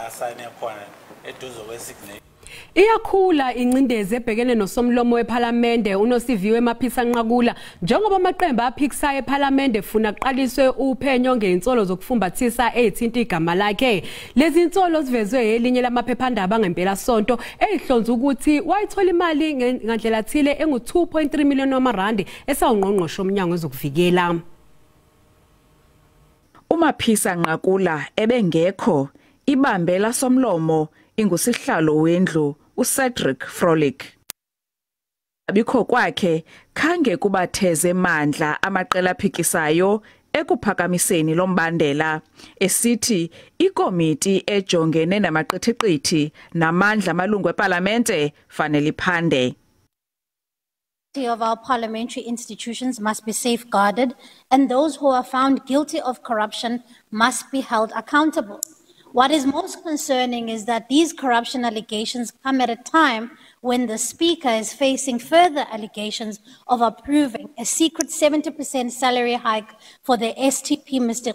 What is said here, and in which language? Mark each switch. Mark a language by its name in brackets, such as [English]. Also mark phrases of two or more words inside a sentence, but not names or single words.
[Zulu] Iyakhula incindezi ebhekene nosomlomo weParliament uNosiviwe Maphisa Nqakula njengoba amaqembu aphikisayo eParliament efuna kuqaliswe uphenyo ngeinsolo zokufumbathisa ezithinta igama lakhe. Lezi insolo zivezwe elinye lamaphephandaba ngempela sonto ezihlonza ukuthi wayithola imali ngandlela thile engu 2.3 million wamarandi esawungqongqosho omnyango wezokuvikela. uMaphisa Nqakula ebengekho ibambela somlomo ingusihlalo wendlu uCedric Frolic. [Xhosa] Abikho kwakhe khange kubatheze mandla amaqela aphikisayo ekuphakamiseni lombandela esithi ikomiti ejongene namaqithiqithi namandla amalungu eParliamente fanele iphande. [English] Of our parliamentary institutions must be safeguarded, and those who are found guilty of corruption must be held accountable. What is most concerning is that these corruption allegations come at a time when the Speaker is facing further allegations of approving a secret 70% salary hike for the STP, Mr.